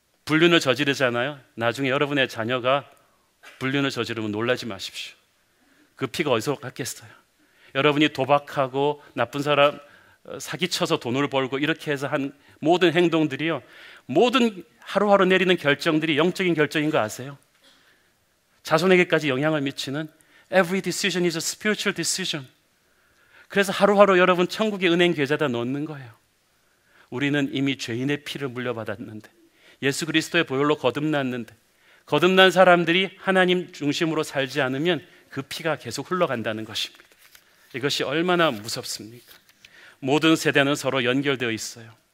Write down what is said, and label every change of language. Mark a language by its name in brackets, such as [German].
[Korean] 불륜을 저지르잖아요. 나중에 여러분의 자녀가 불륜을 저지르면 놀라지 마십시오. 그 피가 어디서 갔겠어요? 여러분이 도박하고 나쁜 사람 사기쳐서 돈을 벌고 이렇게 해서 한 모든 행동들이요, 모든 하루하루 내리는 결정들이 영적인 결정인 거 아세요? 자손에게까지 영향을 미치는 [English] Every decision is a spiritual decision. [Korean] 그래서 하루하루 여러분 천국의 은행 계좌에다 넣는 거예요. 우리는 이미 죄인의 피를 물려받았는데, 예수 그리스도의 보혈로 거듭났는데, 거듭난 사람들이 하나님 중심으로 살지 않으면 그 피가 계속 흘러간다는 것입니다. 이것이 얼마나 무섭습니까? 모든 세대는 서로 연결되어 있어요.